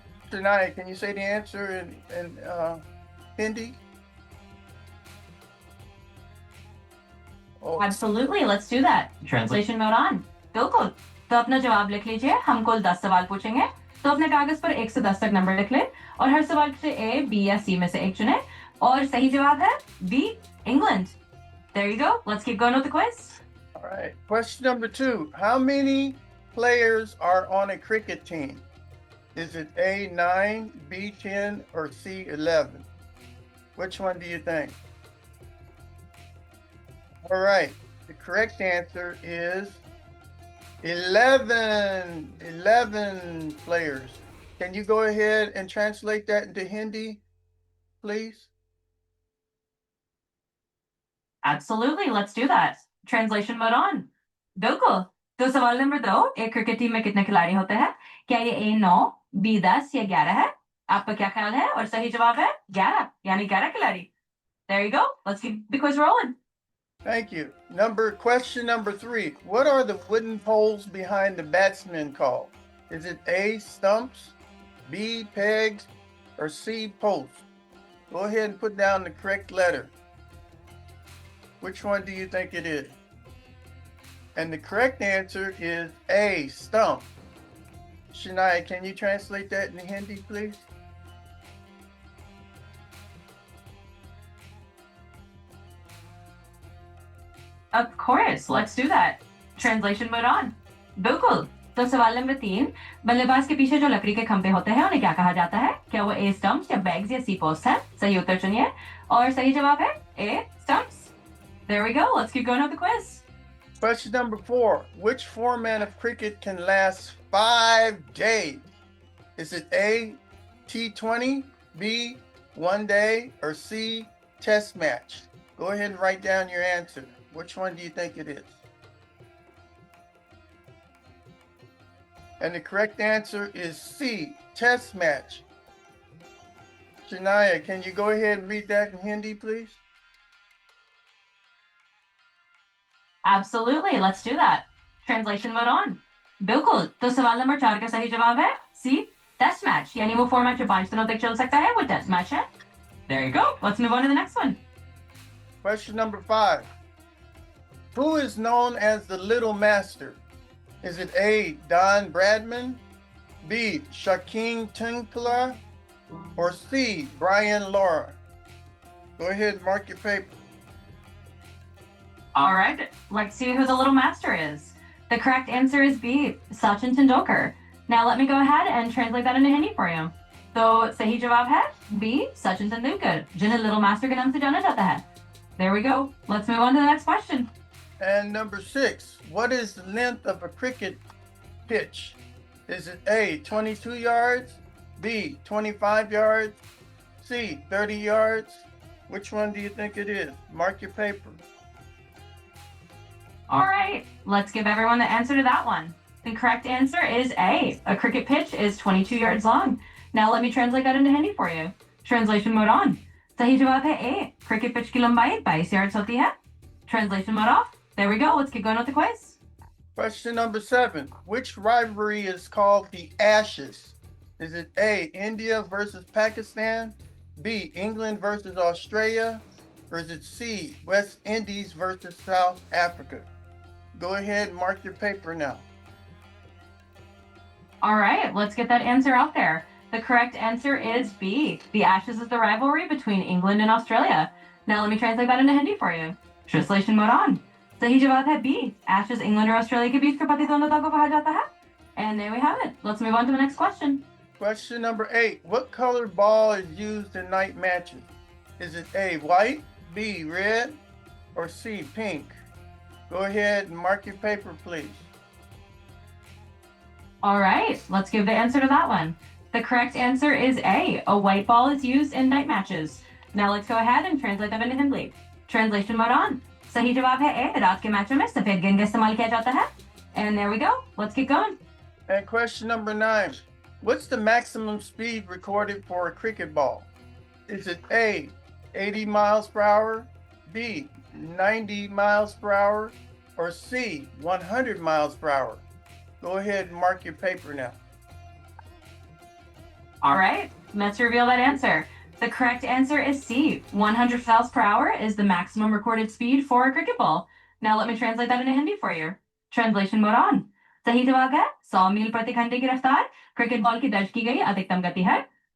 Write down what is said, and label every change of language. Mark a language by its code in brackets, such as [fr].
[en] Janaya, can you say the answer in Hindi? Oh. Absolutely, let's do that. Translation mode on. [hi] बिल्कुल. तो अपना जवाब लिख लीजिए. हम कुल 10 सवाल पूछेंगे. तो अपने कागज पर 1 से 10 तक नंबर लिख ले और हर सवाल से A, B या C में से एक चुने. और सही जवाब है B, England. [en] There you go. Let's keep going with the quiz. All right. Question number 2. How many players are on a cricket team? Is it A, 9, B, 10, or C, 11? Which one do you think? All right. The correct answer is 11. 11 players. Can you go ahead and translate that into Hindi, please? Absolutely, let's do that. Translation mode on. [hi] बिल्कुल. तो सवाल number 2, एक cricket team में कितने खिलाड़ी होते हैं? क्या ये A 9, B 10 या 11 है? आपका क्या ख्याल है? और सही जवाब है 11, यानी 11 खिलाड़ी. [en] There you go. Let's keep the quiz rolling. Thank you. Question number 3. What are the wooden poles behind the batsman called? Is it A, stumps, B, pegs, or C, posts? Go ahead and put down the correct letter. Which one do you think it is? And the correct answer is A, stump. Shania, can you translate that in Hindi, please? Of course, let's do that. Translation mode on. [hi] बिल्कुल. तो सवाल number 3, बल्लेबाज के पीछे जो लकड़ी के खंभे होते हैं उन्हें क्या कहा जाता है? क्या वो A stumps या bags या C posts है? सही उत्तर चुनिए. और सही जवाब है A stumps. [en] There we go. Let's keep going with the quiz. Question number 4. Which format of cricket can last 5 days? Is it A, T20, B, 1 day, or C, test match? Go ahead and write down your answer. Which one do you think it is? And the correct answer is C, test match. Shania, can you go ahead and read that in Hindi, please? Absolutely, let's do that. Translation mode on. [hi] बिल्कुल, तो सवाल number 4 का सही जवाब है सी, test match, यानी वो format जो 5 दिनों तक चल सकता है वो टेस्ट मैच है. [en] There you go. Let's move on to the next one. Question number 5. Who is known as the Little Master? Is it A, Don Bradman, B, Shaquem Tinkler, or C, Brian Lara? Go ahead and mark your paper. All right, let's see who the little master is. The correct answer is B, Sachin Tendulkar. Now let me go ahead and translate that into Hindi for you. [hi] तो सही जवाब है B, Sachin Tendulkar, जिन्हें little master के नाम से जाना जाता है. [en] There we go. Let's move on to the next question. And number 6, what is the length of a cricket pitch? Is it A, 22 yards, B, 25 yards, C, 30 yards? Which one do you think it is? Mark your paper. All right, let's give everyone the answer to that one. The correct answer is A. A cricket pitch is 22 yards long. Now let me translate that into Hindi for you. Translation mode on. [hi] सही जवाब है A. Cricket pitch की लंबाई 22 yards होती है. [en] Translation mode off. There we go. Let's get going with the quiz. Question number 7. Which rivalry is called the Ashes? Is it A, India versus Pakistan, B, England versus Australia, or is it C, West Indies versus South Africa? Go ahead and mark your paper now. All right, let's get that answer out there. The correct answer is B. The Ashes is the rivalry between England and Australia. Now let me translate that into Hindi for you. Translation mode on. [hi] सही जवाब है B. Ashes England और Australia के बीच के प्रतिद्वंद्विता को कहा जाता है. [en] And there we have it. Let's move on to the next question. Question number 8. What colored ball is used in night matches? Is it A, white, B, red, or C, pink? Go ahead and mark your paper, please. All right, let's give the answer to that one. The correct answer is A. A white ball is used in night matches. Now let's go ahead and translate that into Hindi. Translation mode on. [hi] सही जवाब है A. रात के मैचों में सफेद गेंद का इस्तेमाल किया जाता है. [en] And there we go. Let's get going. And question number 9. What's the maximum speed recorded for a cricket ball? Is it A, 80 miles per hour, B, 90 miles per hour, or C, 100 miles per hour? Go ahead and mark your paper now. All right, let's reveal that answer. The correct answer is C. 100 miles per hour is the maximum recorded speed for a cricket ball. Now let me translate that into Hindi for you. Translation mode on. [hi] सही जवाब है 100 मील प्रति घंटे की रफ्तार cricket ball की दर्ज की गई अधिकतम गति है.